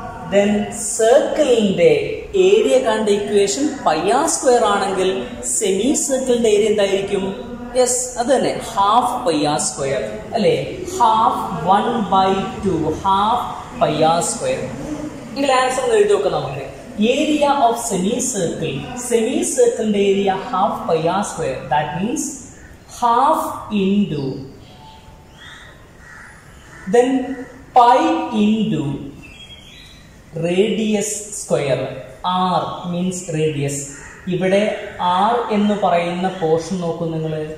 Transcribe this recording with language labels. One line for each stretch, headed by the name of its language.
Malayalam: Then സർക്കിളിന്റെ area കണ്ട equation pi R square ആണെങ്കിൽ സെമി സർക്കിളിന്റെ ഏരിയ എന്തായിരിക്കും?
English: yes,
Malayalam: അത് തന്നെ,
English: Half pi r square അല്ലേ? Half 1/2 half pi r square.
Malayalam: എങ്കിൽ ആൻസർ എഴുതി നോക്കാം നമുക്ക്. ഏരിയ ഓഫ് സെമി സർക്കിളിന്റെ area half pi R square.
English: That means half into then pi into radius square. R means radius.
Malayalam: ഇവിടെ R എന്ന് പറയുന്ന portion നോക്കൂ നിങ്ങൾ.